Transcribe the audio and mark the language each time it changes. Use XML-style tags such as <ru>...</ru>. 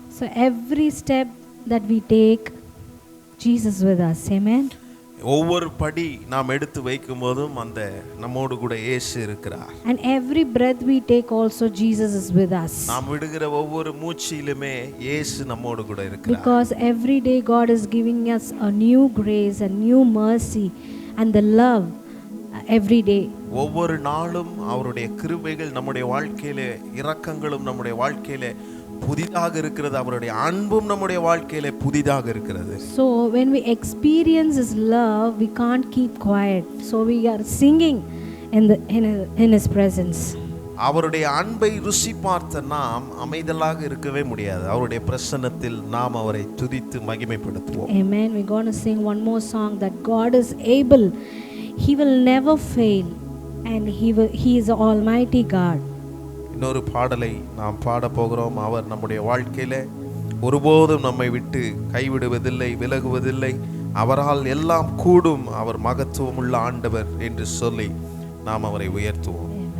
<en>So every step that we take, Jesus with us. Amen.</en> <ta>ஒவ்வொரு படி நாம் எடுத்து வைக்கும் போதும் அந்த நம்மோடு கூட இயேசு இருக்கிறார்.</ta> <en>And every breath we take also Jesus is with us.</en> <ta>நாம் விடுகிற ஒவ்வொரு மூச்சிலுமே இயேசு நம்மோடு கூட இருக்கிறார்.</ta> <en>Because every day God is giving us a new grace, a new mercy and the love every day.</en> <ta>ஒவ்வொரு நாளும் அவருடைய கிருபைகள் நம்முடைய வாழ்க்கையிலே, இரக்கங்களும் நம்முடைய வாழ்க்கையிலே புதிதாக இருக்கிறது. அவருடைய அன்பும் நம்முடைய வாழ்க்கையிலே புதிதாக இருக்கிறது.</ta> <en>So when we experience his love, we can't keep quiet. So we are singing in his presence.</en> <ta>அவருடைய அன்பை ருசி பார்த்த நாம் அமைதலாக இருக்கவே முடியாது. அவருடைய பிரசன்னத்தில் நாம் அவரை துதித்து மகிமைப்படுத்துவோம்.</ta> <en>Amen. We're going to sing one more song that God is able. He will never fail and he is the almighty God.</en> <ta>இன்னொரு பாடலை நாம் பாட போகிறோம். அவர் நம்முடைய வாழ்க்கையிலே ஒருபோதும் நம்மை விட்டு கைவிடுவதில்லை, விலகுவதில்லை. அவரால் எல்லாம் கூடும். அவர் மகத்துவமுள்ள ஆண்டவர் என்று சொல்லி நாம் அவரை உயர்த்துவோம்.</ta>